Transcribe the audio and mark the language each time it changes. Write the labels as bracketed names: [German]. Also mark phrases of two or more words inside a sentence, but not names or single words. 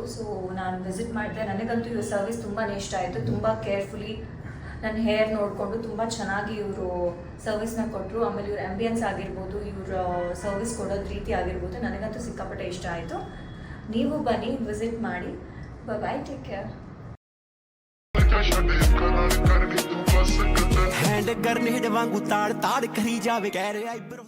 [Kannada] ಸೊ ನಾನು ವಿಸಿಟ್ ಮಾಡಿದೆ. ನನಗಂತೂ ಇವ್ರ ಸರ್ವಿಸ್ ತುಂಬಾ ಇಷ್ಟ ಆಯಿತು. ತುಂಬ ಕೇರ್ಫುಲಿ ನನ್ನ ಹೇರ್ ನೋಡಿಕೊಂಡು ತುಂಬ ಚೆನ್ನಾಗಿ ಇವರು ಸರ್ವಿಸ್ನ ಕೊಟ್ಟರು. ಆಮೇಲೆ ಇವ್ರ ಆ್ಯಂಬಿಯನ್ಸ್ ಆಗಿರ್ಬೋದು, ಇವ್ರ ಸರ್ವಿಸ್ ಕೊಡೋದು ರೀತಿ ಆಗಿರ್ಬೋದು, ನನಗಂತೂ ಸಿಕ್ಕಾಪಟ್ಟೆ ಇಷ್ಟ ಆಯಿತು. ನೀವು ಬನ್ನಿ, ವಿಸಿಟ್ ಮಾಡಿ. [English] bye, take care. [Punjabi] ਹੈਂਡ ਕਰਨੇ ਵਾਂਗੂ ਤਾੜ ਤਾੜ ਕਰੀ ਜਾਵੇ ਕਹਿ ਰਹੇ